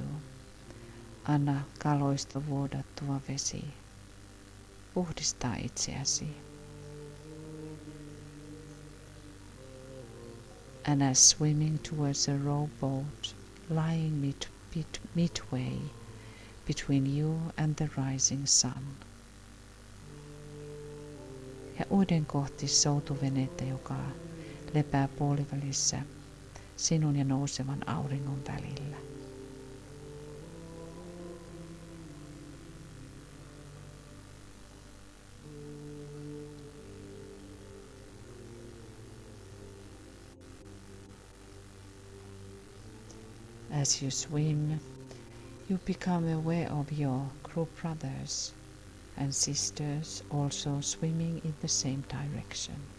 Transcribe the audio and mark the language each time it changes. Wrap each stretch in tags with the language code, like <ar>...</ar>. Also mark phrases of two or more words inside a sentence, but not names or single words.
<fi>Anna kaloista vuodattuva vesi puhdistaa itseäsi.</fi> <en>And as swimming towards a rowboat lying midway between you and the rising sun.</en> <fi>Ja uiden kohti soutuvenettä, joka lepää puolivälissä sinun ja nousevan auringon välillä.</fi> <en>As you swim, you become aware of your group brothers and sisters also swimming in the same direction.</en>